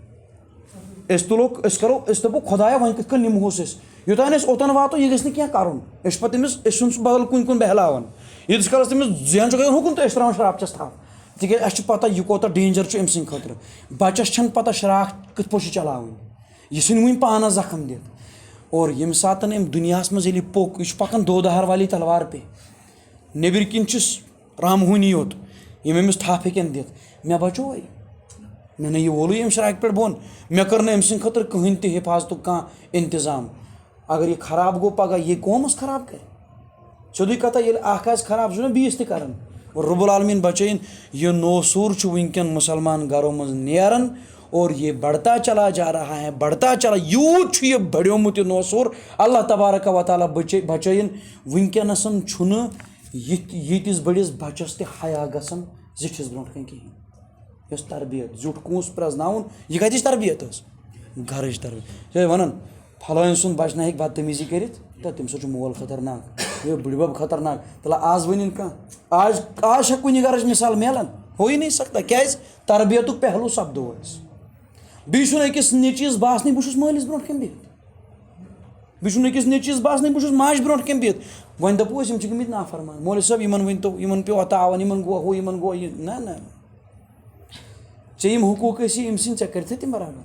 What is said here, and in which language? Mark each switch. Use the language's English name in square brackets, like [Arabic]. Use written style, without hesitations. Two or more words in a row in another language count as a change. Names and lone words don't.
[Kashmiri] أسۍ دَپو خۄدایا وۄنۍ کِتھ کٔنۍ نِمہوس أسۍ یوٚتانۍ أسۍ اوٚتن واتو یہِ گژھِ نہٕ کینٛہہ کرُن أسۍ چھِ پتہٕ أمِس أسۍ چھُنہٕ سُہ بدل کُنہِ کُن بہلاوان ییٖتِس کالس تٔمِس ذہن چھُ گژھان ہُکُن تہٕ أسۍ تراوان شراکھس تھپھ تِکیازِ اَسہِ چھِ پتہ یہِ کوتاہ ڈینجر چھُ أمۍ سٕنٛدِ خٲطرٕ بچس چھنہٕ پتہ شراکھ کِتھ پٲٹھۍ چھِ چلاوٕنۍ یہِ ژھٕنہِ وُنہِ پانس زخم دِتھ اور ییٚمہِ ساتہٕ أمۍ دُنیاہس منٛز ییٚلہِ یہِ پوٚک یہِ چھُ پکان [Urdu] دو دہار والی تلوار [Kashmiri] پے نیٚبرۍ کِنۍ چھُس رامہوٗنی یوت یِم أمِس تھپھ ہیٚکن دِتھ مےٚ بچوے مےٚ نہ یہِ وولُے أمۍ شراکہِ پٮ۪ٹھ بۄن مےٚ کٔر نہٕ أمۍ سٕنٛدِ خٲطرٕ کٕہٕنۍ تہِ حِفاظتُک کانٛہہ انتظام اگر یہِ خراب گوٚو پگاہ یہِ قومس خراب کرِ سیٚودُے کتھا ییٚلہِ اکھ آسہِ خراب سُہ چھُنہ بیٚیِس تہِ کران اور رۄب العالمیٖن بچٲیِن یہِ نوسوٗر چھُ وٕنکٮ۪ن مُسلمان گرو منٛز نیران [Urdu] اور یہ بڑھتا چلا جا رہا ہے بڑھتا چلا [Kashmiri] یوٗت چھُ یہِ بڑیومُت یہِ نوسوٗر [Arabic] اللہ تبارک و تعالیٰ [Kashmiri] بچٲیِن وٕنکٮ۪نس چھُنہٕ یِتھِس بٔڑِس بچس تہِ حیا گژھان زِٹھِس برونٛٹھ کَنۍ کِہیٖنۍ. یۄس تربیت زیُٹھ کونٛس پرٛزناوُن یہِ کَتِچ تربیت ٲس؟ گَرٕچ تربیت. یہِ وَنان پھلٲنۍ سُنٛد بَچہٕ نہ ہیٚکہِ بدتمیٖزی کٔرِتھ تہٕ تٔمۍ سۭتۍ چھُ مول خطرناک یہِ بٕڈِ بَب خطرناک. تَلہ آز ؤنِنۍ کانٛہہ آز چھےٚ کُنہِ گَرٕچ مِثال میلان [Urdu] ہو ہی نہیں سکتا. [Kashmiri] کیٛازِ تربیتُک پہلوٗ سپدو اَسہِ. بیٚیہِ چھُنہٕ أکِس نیٚچوِس باسنٕے بہٕ چھُس مٲلِس برونٛٹھ کَنۍ بِہِتھ. بیٚیہِ چھُنہٕ أکِس نیٚچوِس باسنٕے بہٕ چھُس ماجہِ برونٛٹھ کَنۍ بِہِتھ. وۄنۍ دَپو أسۍ یِم چھِ گٔمٕتۍ نافرمان. مولوی صٲب یِمن ؤنۍتو یِمن پیوٚو تاوَن یِمن گوٚو ہُہ یِمن گوٚو یہِ. نہ ژےٚ یِم حقوٗق ٲسی أمۍ سٕنٛدۍ ژےٚ کٔرِتھٕے تِم برابر.